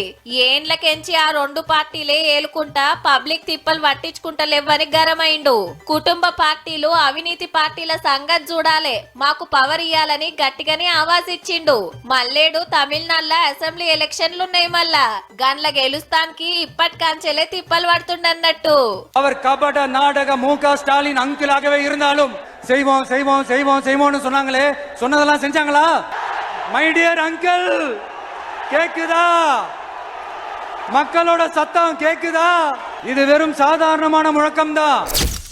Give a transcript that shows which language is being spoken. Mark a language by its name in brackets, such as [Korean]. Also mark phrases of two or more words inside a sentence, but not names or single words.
[Telugu] ఏండ్లకెంచి ఆ రెండు పార్టీలే ఏలుకుంటా పబ్లిక్ తిప్పలు పట్టించుకుంటలేవని గరమైండు. కుటుంబ పార్టీలు అవినీతి పార్టీల సంగతి చూడాలే, మాకు పవర్ ఇయ్యాలని గట్టిగానే ఆవాజ్ ఇచ్చిండు. మల్లేడు తమిళనాడులో అసెంబ్లీ ఎలక్షన్లున్నాయి. మళ్ళా గన్ల గెలుస్తానికి ఇప్పటికాంచెలే తిప్పలు పడుతుండన్నట్టు. [Tamil] அவர் கபட நாடக மு.க. ஸ்டாலின் அங்கிளாகவே இருந்தாலும் செய்வோம் செய்வோம் செய்வோம் செய்வோம்னு சொன்னாங்களே, சொன்னதெல்லாம் செஞ்சாங்களா? [English] My dear uncle, [Tamil] கேக்குதா? மக்களோட சத்தம் கேக்குதா? இது வெறும் சாதாரணமான முழக்கம் தான்.